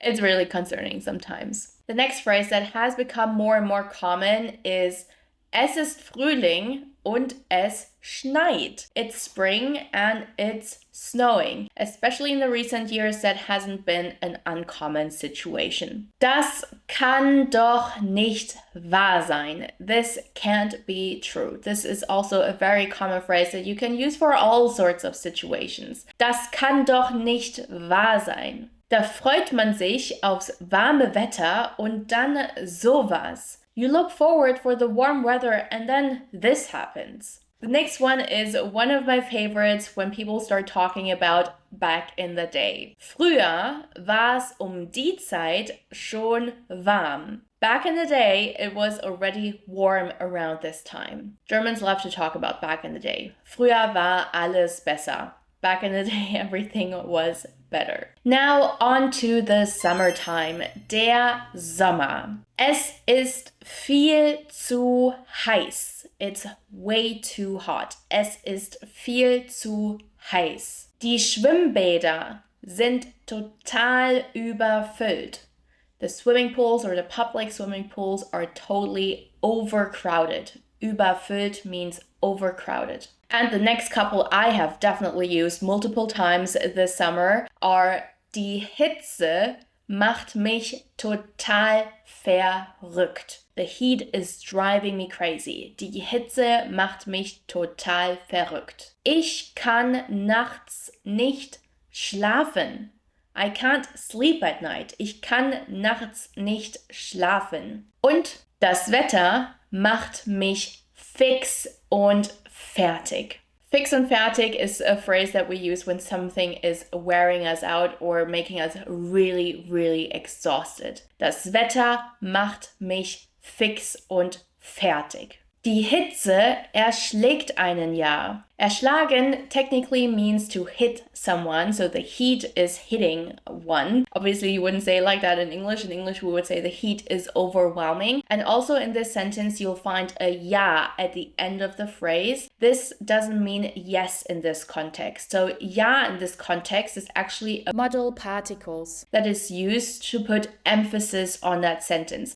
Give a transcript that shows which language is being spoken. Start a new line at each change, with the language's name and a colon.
English: It's really concerning sometimes. The next phrase that has become more and more common is
German: Es ist Frühling und es schneit.
English: It's spring and it's snowing. Especially in the recent years, that hasn't been an uncommon situation.
German: Das kann doch nicht wahr sein.
English: This can't be true. This is also a very common phrase that you can use for all sorts of situations.
German: Das kann doch nicht wahr sein. Da freut man sich aufs warme Wetter und dann sowas.
English: You look forward for the warm weather and then this happens. The next one is one of my favorites when people start talking about back in the day.
German: Früher war's die Zeit schon warm.
English: Back in the day, it was already warm around this time. Germans love to talk about back in the day.
German: Früher war alles besser.
English: Back in the day, everything was better. Now on to the summertime.
German: Der Sommer. Es ist viel zu heiß.
English: It's way too hot.
German: Es ist viel zu heiß. Die Schwimmbäder sind total überfüllt.
English: The swimming pools or the public swimming pools are totally overcrowded. Überfüllt means overcrowded. And the next couple I have definitely used multiple times this summer are
German: die Hitze macht mich total verrückt.
English: The heat is driving me crazy.
German: Die Hitze macht mich total verrückt. Ich kann nachts nicht schlafen.
English: I can't sleep at night.
German: Ich kann nachts nicht schlafen. Und das Wetter macht mich fix und fertig.
English: Fix and fertig is a phrase that we use when something is wearing us out or making us really, really exhausted.
German: Das Wetter macht mich fix und fertig. Die Hitze erschlägt einen ja.
English: Erschlagen technically means to hit someone, so the heat is hitting one. Obviously, you wouldn't say it like that in English. In English, we would say the heat is overwhelming. And also in this sentence, you'll find a ja at the end of the phrase. This doesn't mean yes in this context. So ja in this context is actually a modal particles that is used to put emphasis on that sentence.